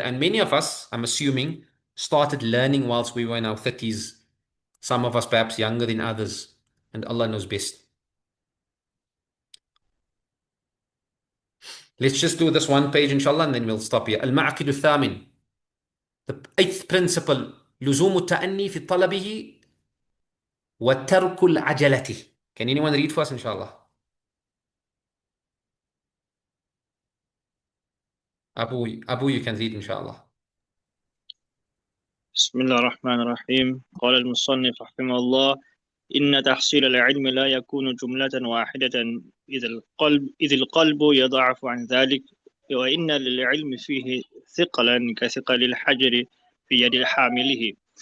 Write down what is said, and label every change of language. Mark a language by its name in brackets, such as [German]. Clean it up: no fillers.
[English] And many of us, I'm assuming, started learning whilst we were in our 30s. Some of us perhaps younger than others. And Allah knows best. Let's just do this one page, inshallah, and then we'll stop here. Al-Ma'aqidu Thamin. The 8th principle. [Arabic] لزوم التأني في طلبه وترك العجلة. [English] Can anyone read for us, inshallah? Abu, you can read, inshallah. [Arabic] بسم الله الرحمن الرحيم. قال المصنف رحمه الله: إن تحصيل العلم لا يكون جملة واحدة إذ القلب يضعف عن ذلك، وإن للعلم فيه ثقلا كثقل الحجر في يد حامله.